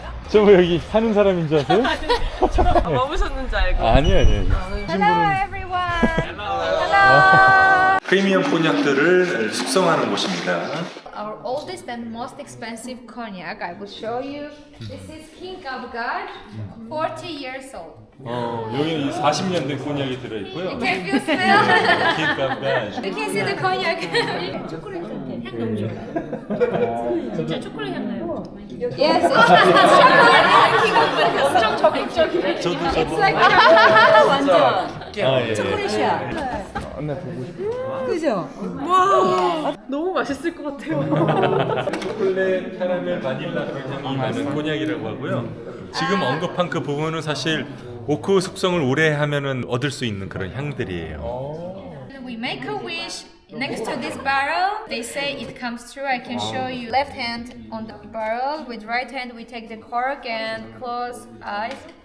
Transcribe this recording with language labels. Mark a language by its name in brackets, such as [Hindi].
[Korean] 저 뭐 여기 사는 사람인 줄 아세요? 머무셨는 줄 알고. 아니에요. [English] Hello everyone. Hello. [Korean] 프리미엄 콘약들을 숙성하는 곳입니다. [English] Our oldest and most expensive cognac. I will show you. This is King of God, 40 years old. [Korean] 여기는 40년 된 콘약이 들어있고요. [English] Can you smell? [Korean] 킹값가 [English] You can see the cognac. [Korean] 초콜릿 같아. 향 너무 좋아요. 진짜 초콜릿 향 나요. [English] Yes, it's chocolate. King of God. [Korean] 엄청 적극적이네. 저도 [English] It's like [Korean] 완전. 예. 초콜릿이야. 안나 보고 싶어. 그죠? 와, 너무 맛있을 것 같아요. 초콜릿, 카라멜, 바닐라 그런 향이 나는 콘약이라고 하고요. 지금 언급한 그 부분은 사실 오크 숙성을 오래 하면은 얻을 수 있는 그런 향들이에요. [English] We make a wish next to this barrel. They say it comes true. I can show you. Left hand on the barrel. With right hand we take the cork and close eyes.